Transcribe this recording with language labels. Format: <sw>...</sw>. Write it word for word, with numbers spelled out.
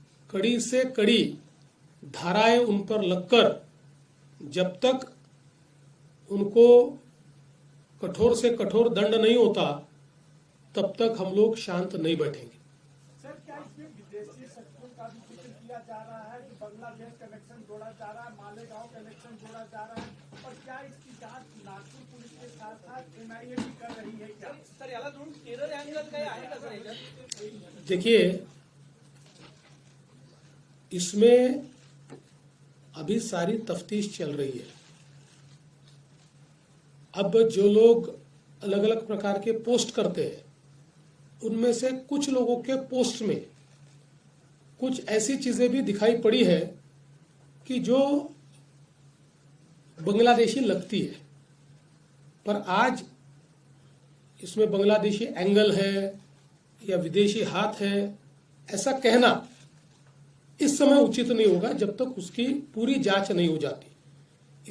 <hi>कड़ी से कड़ी धाराएं उन पर लगकर जब तक उनको कठोर से कठोर दंड नहीं होता तब तक हम लोग शांत नहीं बैठेंगे। सर, क्या इसमें विदेशी शक्तियों का भी जिक्र किया जा रहा है कि बांग्लादेश कनेक्शन जोड़ा जा रहा है, मालेगांव कनेक्शन जोड़ा जा रहा है, और क्या इसकी जांच नागपूर पुलिस के साथ साथ एन आई ए भी कर रही है क्या?</hi> <mr>सर, याला धरून टेरर अँगल काही आहे का सर याच्यात?</mr> <hi>देखिए, इसमें अभी सारी तफ्तीश चल रही है। अब जो लोग अलग अलग प्रकार के पोस्ट करते हैं, उनमें से कुछ लोगों के पोस्ट में कुछ ऐसी चीजें भी दिखाई पड़ी है कि जो बांग्लादेशी लगती है, पर आज इसमें बांग्लादेशी एंगल है या विदेशी हाथ है ऐसा कहना इस समय उचित नहीं होगा जब तक उसकी पूरी जांच नहीं हो जाती।</hi>